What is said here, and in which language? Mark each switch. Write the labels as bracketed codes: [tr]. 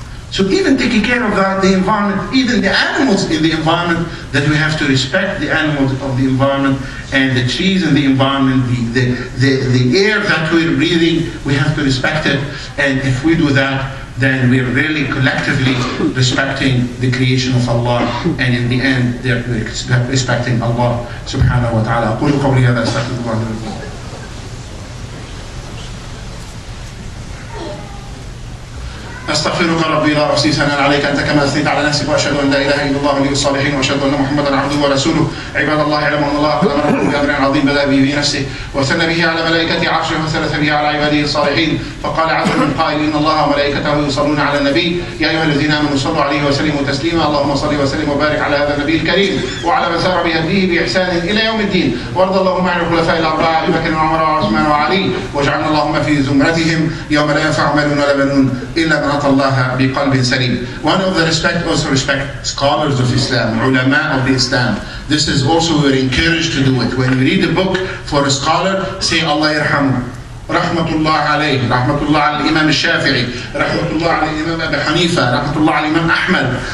[en] So even taking care of the environment, even the animals in the environment, that we have to respect the animals of the environment, and the trees in the environment, the air that we're breathing, we have to respect it. And if we do that, then we're really collectively respecting the creation of Allah, and in the end, we're respecting Allah subhanahu wa ta'ala. [ar] أقول قولي هذا أستغفر الله لي ولكم. أستغفرك ربي لا أحصي ثناء عليك أنت كما أثنيت على نفسك، وأشهد أن لا إله إلا الله ولي الصالحين، وأشهد أن محمدا عبده ورسوله. عباد الله اعلموا أن الله قد أمركم بأمر عظيم بدأ به بنفسه، وثنى به على ملائكته عرشه، وثلث به على عباده الصالحين، فقال عز من قائل إن الله وملائكته يصلون على النبي يا أيها الذين آمنوا صلوا عليه وسلموا تسليما. اللهم صل وسلم وبارك على هذا النبي الكريم وعلى من سار بهديه بإحسان إلى يوم الدين، وارض اللهم عن الخلفاء الأربعة أبي بكر وعمر وعثمان وعلي، واجعلنا اللهم في زمرتهم يوم لا ينفع مال ولا بنون إلا من أتى الله بقلب سليم. [en] One of the also respect scholars of Islam, ulama of the Islam. This is also we're encouraged to do it. When you read a book for a scholar, say Allah yarhamu, rahmatullah alayhi, rahmatullah al Imam al-Shafi'i, rahmatullah al Imam Abu Hanifa, rahmatullah al Imam Ahmad.